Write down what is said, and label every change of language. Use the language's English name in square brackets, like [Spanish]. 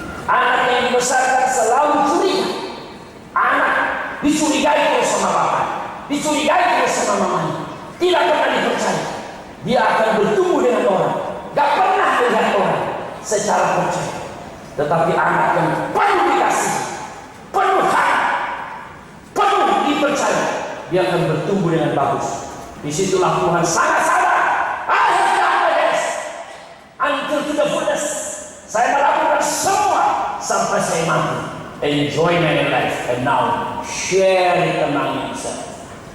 [Indonesian] Anak yang dibesarkan selalu curiga. Anak dicurigai terus sama bapak, dicurigai terus sama mamanya, tidak pernah dipercaya. Dia akan bertumbuh dengan orang, gak pernah melihat orang secara percaya. Tetapi anak yang penuh dikasih, penuh hati, penuh dipercaya, dia akan bertumbuh dengan bagus. Disitulah Tuhan sangat sabar. [English] I have done my best until to the fullest. [Indonesian] Saya melakukan semua sampai saya mampu. [English] Enjoy my life and now share it among yourself.